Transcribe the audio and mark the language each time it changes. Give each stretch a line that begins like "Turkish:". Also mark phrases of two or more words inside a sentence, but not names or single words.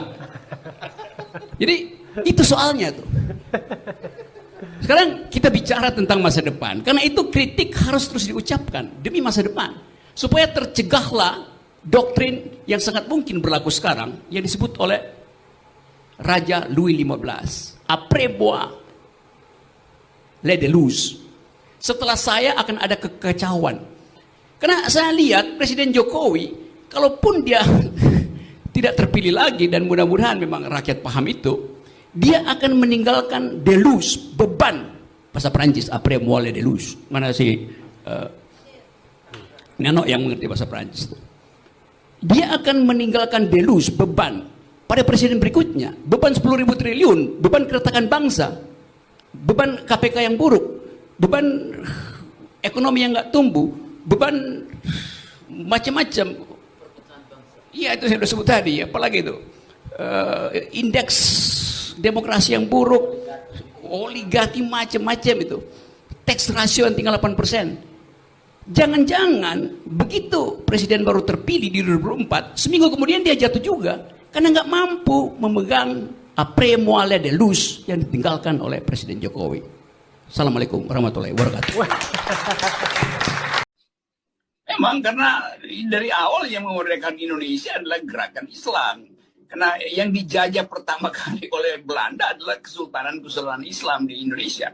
Indonesian: Jadi itu soalnya tuh. Sekarang kita bicara tentang masa depan, karena itu kritik harus terus diucapkan demi masa depan, supaya tercegahlah doktrin yang sangat mungkin berlaku sekarang yang disebut oleh Raja Louis XV,
French: après moi le déluge.
Indonesian: Setelah saya akan ada kekacauan. Karena saya lihat Presiden Jokowi, kalaupun dia tidak terpilih lagi, dan mudah-mudahan memang rakyat paham itu, dia akan meninggalkan deluge, beban. Bahasa Perancis,
French: après moi le déluge.
Indonesian: Mana si Nano yang mengerti bahasa Perancis. Dia akan meninggalkan deluge, beban pada presiden berikutnya. Beban 10.000 triliun, beban keretakan bangsa, beban KPK yang buruk, beban ekonomi yang nggak tumbuh, beban macam-macam. Iya, itu saya sudah sebut tadi. Apalagi itu indeks demokrasi yang buruk, oligarki macam-macam itu,
English: tax ratio
Indonesian: yang tinggal 8%. Jangan-jangan begitu presiden baru terpilih di 2004, seminggu kemudian dia jatuh juga karena nggak mampu memegang
French: après moi le déluge
Indonesian: yang ditinggalkan oleh Presiden Jokowi.
Arabic: السلام عليكم ورحمة الله وبركاته.
Indonesian: Memang karena dari awal yang memerdekakan Indonesia adalah gerakan Islam. Karena yang dijajah pertama kali oleh Belanda adalah Kesultanan Islam di Indonesia.